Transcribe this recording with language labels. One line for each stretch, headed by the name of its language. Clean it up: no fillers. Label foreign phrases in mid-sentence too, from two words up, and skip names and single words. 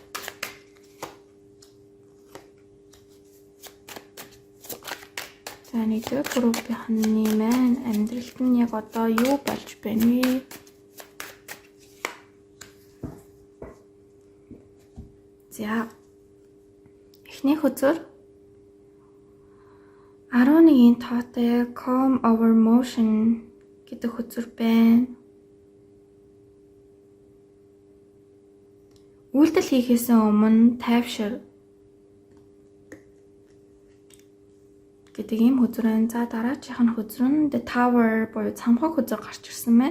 Mongolian: За нэгдүгээр группийн маань амьдралд нь яг одоо юу болж байна вэ? За эхний хөзөр 11-ийн тоотой
English: calm over motion
Mongolian: гэдэг хөзөр байна. Үйлдэл хийхээс өмнө тайвшир гэдэг ийм хөзөр байна. За дараачих нь хөзөр нь The Tower буюу цамхаг хөзөр гарч ирсэн байна.